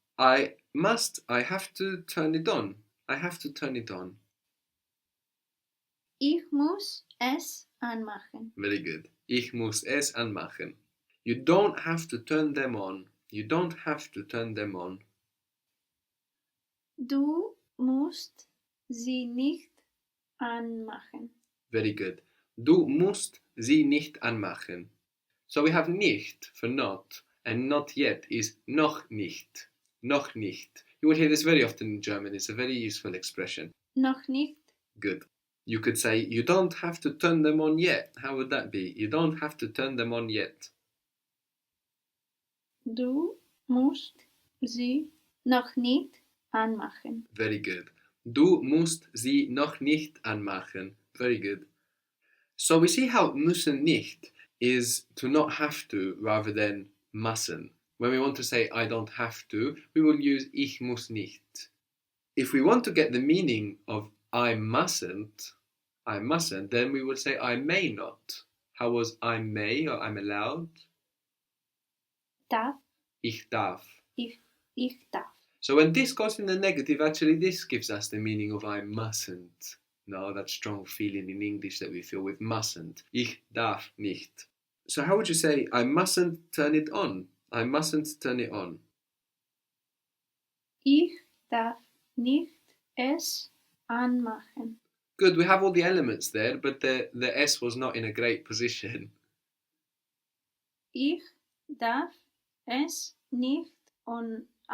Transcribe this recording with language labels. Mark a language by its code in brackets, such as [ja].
[en] I have to turn it on. I have to turn it on. [de] Ich muss es anmachen. [en] Very good. [de] Ich muss es anmachen. [en] You don't have to turn them on. You don't have to turn them on. [de] Du musst sie nicht anmachen. [en] Very good. [de] Du musst sie nicht anmachen. [en] So we have nicht for not, and not yet is [de] noch nicht. Noch nicht. [en] You will hear this very often in German. It's a very useful expression. [de] Noch nicht. [en] Good. You could say, you don't have to turn them on yet. How would that be? You don't have to turn them on yet. [de] Du musst sie noch nicht anmachen. [en] Very good. [de] Du musst sie noch nicht anmachen. [en] Very good. So we see how müssen nicht is to not have to rather than müssen. When we want to say I don't have to, we will use [de] ich muss nicht. [en] If we want to get the meaning of I mustn't, then we will say I may not. How was I may or I'm allowed? [de] Darf. Ich darf. Ich darf. [en] So when this goes in the negative, actually this gives us the meaning of I mustn't. No, that strong feeling in English that we feel with mustn't. [de] Ich darf nicht. [en] So how would you say I mustn't turn it on? I mustn't turn it on. [de] Ich darf nicht es anmachen. [en] Good, we have all the elements there, but the S was not in a great position. [de] Ich darf es nicht anmachen.